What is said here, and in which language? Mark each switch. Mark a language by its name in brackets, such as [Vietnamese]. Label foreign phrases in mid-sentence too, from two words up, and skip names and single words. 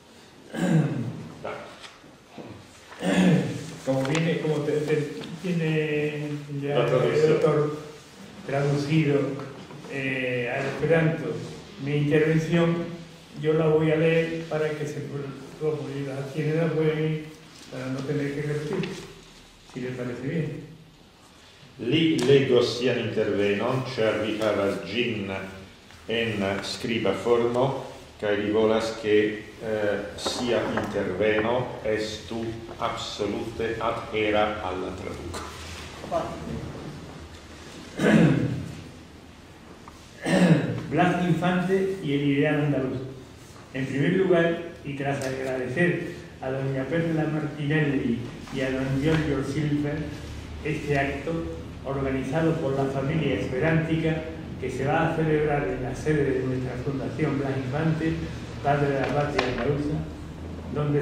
[Spanish] Como tiene ya el doctor traducido al esperanto mi intervención, yo la voy a leer para que se pueda, quienes la pueden ir, para no tener que repetir, si les parece bien. [Esperanto] Li lego sian intervenon, ĉar vi havas ĝin en skriba formo, kaj li volas ke sia interveno estu absolute adhera al la traduko. [Spanish] Blas Infante y el ideal andaluz. En primer lugar, y tras agradecer a doña Perla Martinelli y a don Giorgio Silver este acto organizado por la familia esperántica que se va a celebrar en la sede de nuestra Fundación Blas Infante, Padre de la Patria Andaluza, donde